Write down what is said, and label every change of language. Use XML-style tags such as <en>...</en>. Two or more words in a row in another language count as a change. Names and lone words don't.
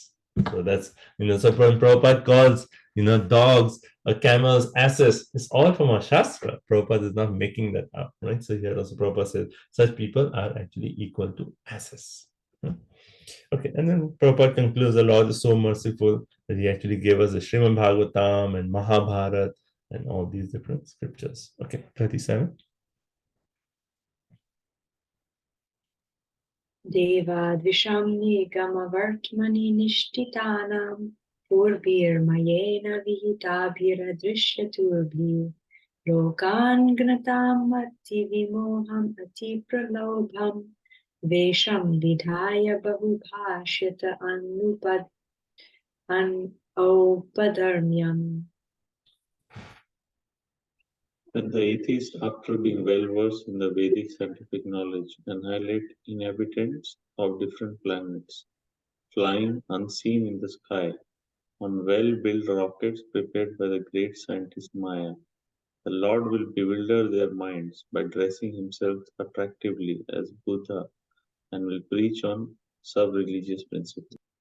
<en>So that's, so when Prabhupada calls, dogs, camels, asses, it's all from our Shastra. Prabhupada is not making that up, right? So here also Prabhupada says, such people are actually equal to asses. Okay, and then Prabhupada concludes, the Lord is so merciful that he actually gave us the Srimad Bhagavatam and Mahabharata and all these different scriptures. Okay, 37.</en> <sa>देवद्विषां निगमवर्त्मनि निष्ठितानां पूर्भिर्मयेन विहिताभिरदृश्यतूर्भिः लोकान् घ्नतां अति विमोहम् अति प्रलोभं वेषं विधाय बहुभाष्यत औपधर्म्यम्.</sa> <en>When the atheist, after being well versed in the Vedic scientific knowledge, annihilate inhabitants of different planets, flying unseen in the sky on well-built rockets prepared by the great scientist Maya, the Lord will bewilder their minds by dressing himself attractively as Buddha and will preach on sub-religious principles.</en>